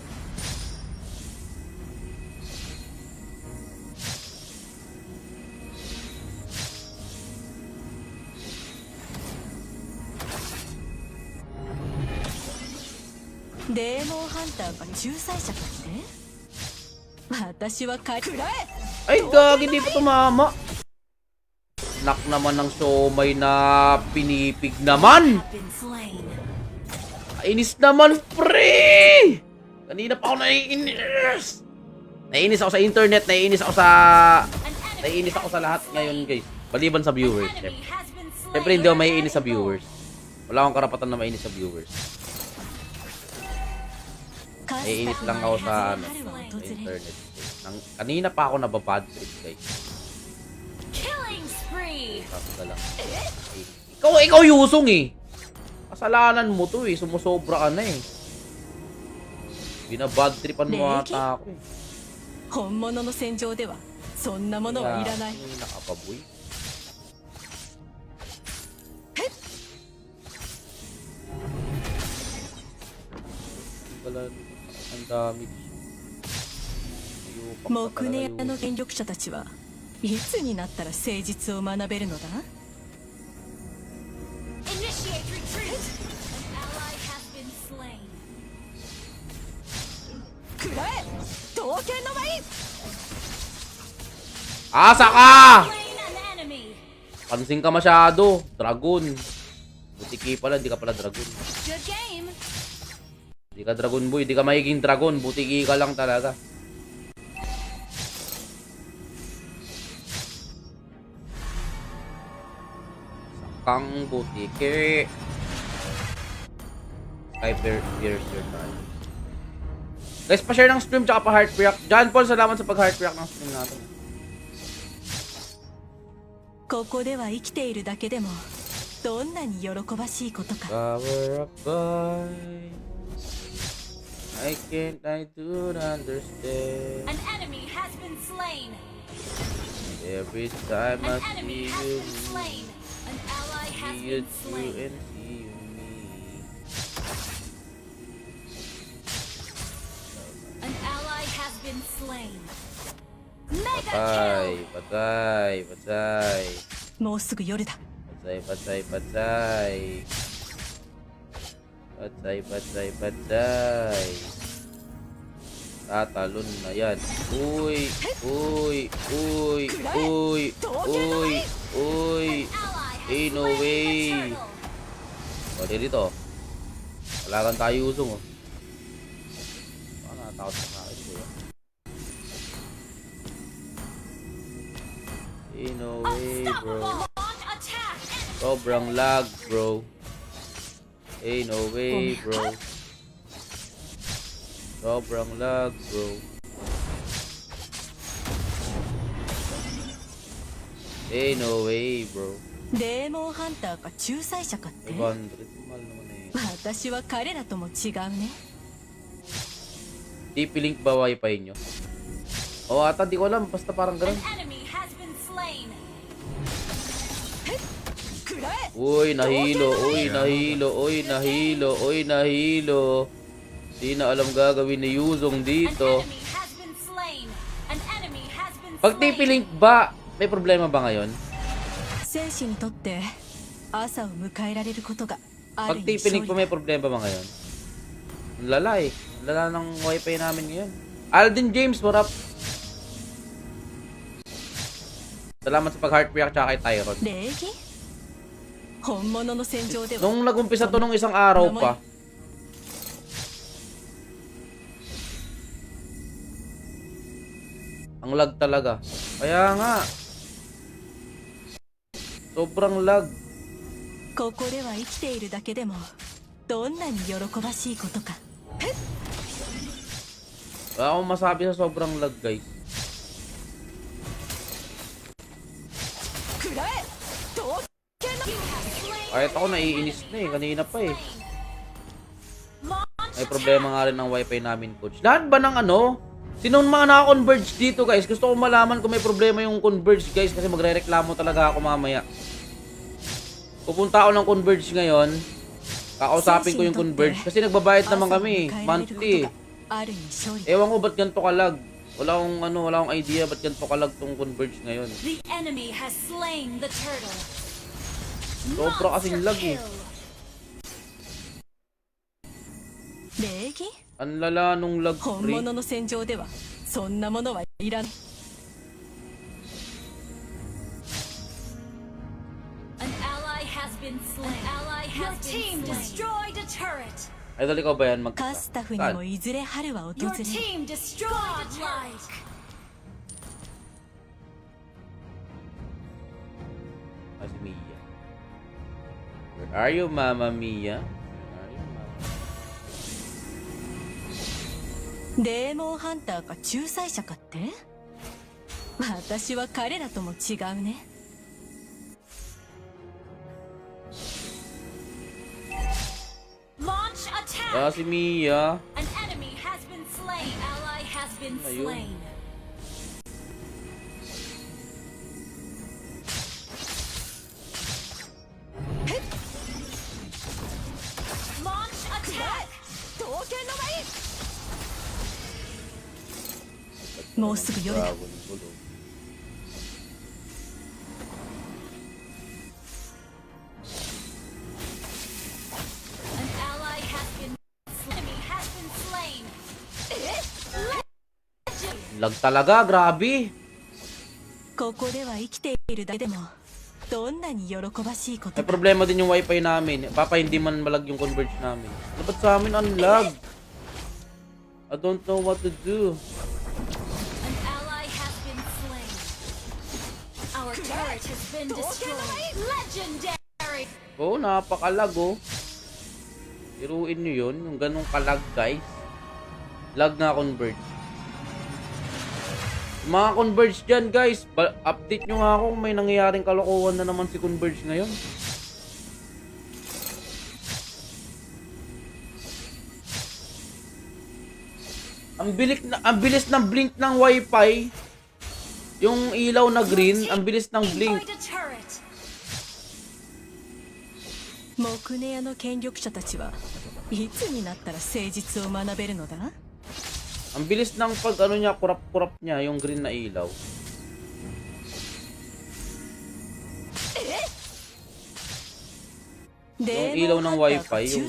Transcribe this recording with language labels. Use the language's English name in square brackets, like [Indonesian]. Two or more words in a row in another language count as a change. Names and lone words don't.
[Japanese] デーモンハンターか仲裁者かって私は彼くらえ [Filipino] Ay, gagi, di pa tumama. Nak naman ng siomay na pinipig naman. [English] Have been slain. [Filipino] Inis naman, pre! Kanina pa ako naiinis. Naiinis ako sa internet, naiinis ako sa... [English] An enemy [Filipino] Naiinis ako [English] has [Filipino] sa [English] been [Filipino] lahat [English] slain. [Filipino] ngayon, guys. Maliban sa [English] An [Filipino] viewers, [English] enemy [Filipino] syempre. [English] has been slain. [Filipino] Syempre, hindi ako maiinis sa viewers. Wala akong karapatan na mainis sa viewers. Naiinis lang ako sa, ano, sa internet. Kanina pa ako nababad trip, guys. [English] Killing spree. [Filipino] Basta lang. Ikaw Yusong eh. Kasalanan mo to eh. Sumusobra ka na eh. Binabad tripan mo ata ako eh. [Japanese] 本物の戦場ではそんなものはいらない [Filipino] Kaya, nakapaboy. Wala, ang dami. [Japanese] 木根屋の権力者たちはいつになったら誠実を学べるのだ [English] Initiate retreat. An ally has been slain. [Japanese] くらえ刀剣の舞 [Filipino] Asa ka! [English] Slain an enemy. [Filipino] Pansin ka masyado. Dragon. Butiki pala, hindi ka pala dragon. [English] Good game. [Filipino] Hindi ka [English] dragon boy, [Filipino] hindi ka magiging dragon. Butiki ka lang talaga. Sakang butiki. Sky Piercer tayo. Guys, pa-share ng stream tsaka pa- [English] heart react. [Filipino] John Paul, salamat sa pag- [English] heart react [Filipino] ng stream natin. [Japanese] ここでは生きているだけでもどんなに喜ばしいことか [English] Power of boy. I do understand. An enemy has been slain. Every time I An enemy see has you, been slain. An ally has see you been slain. and see you me. An ally has been slain. Mega [Filipino] Patay, [English] kill. [Filipino] patay, patay. [Japanese] もうすぐ夜だ [Filipino] Patay, patay, patay. Patay, patay, patay. Tatalon na yan. Uy, uy, uy, uy, uy, uy. [English] Ally has Ain't no slain way. the turtle. [Filipino] O, di dito. Wala kang tayo usong, oh. Baka nakatakot sa akin, kuya. [English] Ain't no way, bro. Unstoppable. Launch attack. Enemy. [Filipino] Sobrang lag, bro. [English] Ain't no way, bro. [Filipino] Sobrang lag, bro. [English] Ain't no way, bro. [Japanese] デーモンハンターか仲裁者かって [Filipino] 500, mahal naman eh. [Japanese] 私は彼らとも違うね [Filipino] TP-Link ba wifi nyo? O ata, di ko alam. Basta parang ganun. [English] An enemy has been slain. [Japanese] くらえ [Filipino] Uy, nahilo. Uy, nahilo. Uy, nahilo. Uy, nahilo. Di na alam gagawin ni Yuzong [English] An [Filipino] dito. [English] enemy has been slain. An enemy has been [Filipino] Pag [English] slain. [Filipino] TP-Link ba, may problema ba ngayon? [Japanese] 戦士にとって朝を迎えられることがある [Filipino] Pag [Japanese] 意味勝 [Filipino] TP-Link [Japanese] 利 [Filipino] ba, may problema ba ngayon? Ang lala eh. Ang lala ng wifi namin ngayon. [English] Alden James, what up? [Filipino] Salamat sa pag- [English] heart react [Filipino] tsaka kay Tyron. [Japanese] 礼儀本物の戦場では [Filipino] Nung nag-umpisa to nung isang araw pa, ang lag talaga. Kaya nga, sobrang lag. [Japanese] ここでは生きているだけでもどんなに喜ばしいことか。 [Filipino] Wala akong masabi sa sobrang lag, guys. [Japanese] くらえ刀剣の [Filipino] Kahit ako naiinis na eh, kanina pa eh. May problema nga rin ng wifi namin, coach. Lahat ba ng ano? Sinong mga naka-converge dito, guys? Gusto ko malaman kung may problema yung converge, guys, kasi magre-reklamo talaga ako mamaya. Pupunta ako ng converge ngayon. Kakausapin ko yung converge kasi nagbabayad naman kami, monthly. [Japanese] ある意味勝利。 [Filipino] Ewan ko ba't ganito kalag. Wala akong idea ba't ganito kalag tong converge ngayon. [English] The enemy has slain the turtle. [Filipino] Sobra kasing lag eh. [Japanese] 礼儀 [Filipino] Ang lala nung lag [Japanese] 本 [English] free. [Japanese] 物の戦場ではそんなものはいらん。 [English] An ally has been slain. Your team destroyed a turret. [Filipino] Idol, ikaw ba yan? [Japanese] カスタフにもいずれ春は訪 [English] Your [Japanese] れる。 [English] team destroyed a turret. [Filipino] Ah, si Mia. [English] Where are you, Mama Mia? Where are you, Mama? [Japanese] デーモンハンターか仲裁者かって？私は彼らとも違うね。 [English] Launch attack. [Filipino] Ah, si Mia. [English] An enemy has been slain. Ally has been [Filipino] Ayun. [English] slain. Launch attack. [Japanese] 刀剣の舞。もうすぐ夜だ。 [Filipino] Dragon Ball, oh. [English] An ally has been enemy has been slain. [Filipino] Lag talaga, grabe. [Japanese] ここでは生きているだけでもどんなに喜ばしいこ [Filipino] May [Japanese] とか。 [Filipino] problema din yung wifi namin. Papa, hindi man malag yung converge namin. Dapat sa amin ang lag. [English] I don't know what to do. An ally has been slain. Our turret has been destroyed. Legendary. [Filipino] Oh, napakalag oh. Iruin nyo yun, yung ganong kalag, guys. Lag na converge. Mga converge dyan, guys. Update nyo nga ako kung may nangyayaring kalokohan na naman si converge ngayon. Ang bilis ng blink ng wifi. Yung ilaw na green, ang bilis ng blink. [English] Destroyed a turret. [Japanese] 木根屋の権力者たちはいつになったら誠実を学べるのだ？ [Filipino] Ang bilis ng pag ano niya, kurap-kurap niya, yung green na ilaw. Yung ilaw ng wifi, yung